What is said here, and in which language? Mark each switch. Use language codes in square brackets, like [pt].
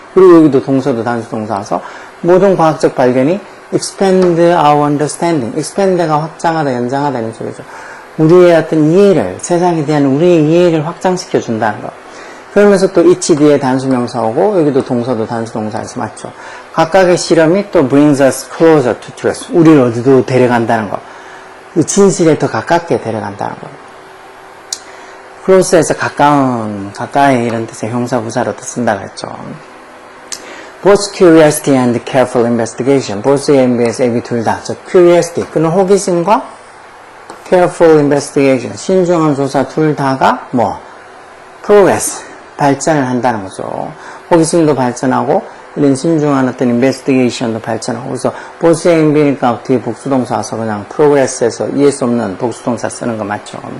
[ko] 그리고 여기도 동사도 단수동사 와서 모든 과학적 발견이 [en] expand our understanding. [ko] expand가 확장하다, 연장하다 이런 소리죠. 우리의 어떤 이해를, 세상에 대한 우리의 이해를 확장시켜 준다는 거. 그러면서 또 each 뒤에 단수명사 오고 여기도 동사도 단수동사에서 맞죠. [en] 각각의 실험이 또 brings us closer to truth. [ko] 우리를 어디도 데려간다는 거. 진실에 더 가깝게 데려간다는 거. close에서 가까운, 가까이 이런 뜻의 형사 부사로 쓴다고 했죠. [en] Both curiosity and careful investigation. both ABS, AB [ko] 둘 다. 저 curiosity, 그는 호기심과 [en] careful investigation, [ko] 신중한 조사 둘 다가 뭐 progress, 발전을 한다는 거죠. 호기심도 발전하고 이런 신중한 어떤 investigation도 발전하고 그래서 [en] both A and B [ko] 니까 뒤에 복수동사 와서 그냥 progress에서 이해할 수 없는 복수동사 쓰는 거 맞죠.